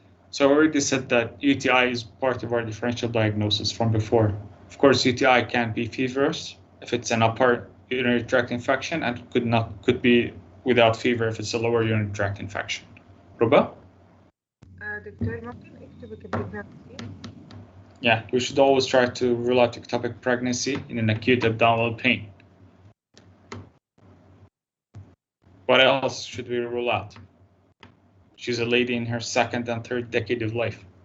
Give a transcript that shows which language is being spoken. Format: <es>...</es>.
<en>So I already said that UTI is part of our differential diagnosis from before. Of course, UTI can be feverish if it's an upper urinary tract infection, and could be without fever if it's a lower urinary tract infection. Ruba?</en> <ar>دكتور ممكن اكتبك pregnancy.</ar> <en>Yeah, we should always try to rule out ectopic pregnancy in an acute abdominal pain. What else should we rule out? She's a lady in her second and third decade of life.</en>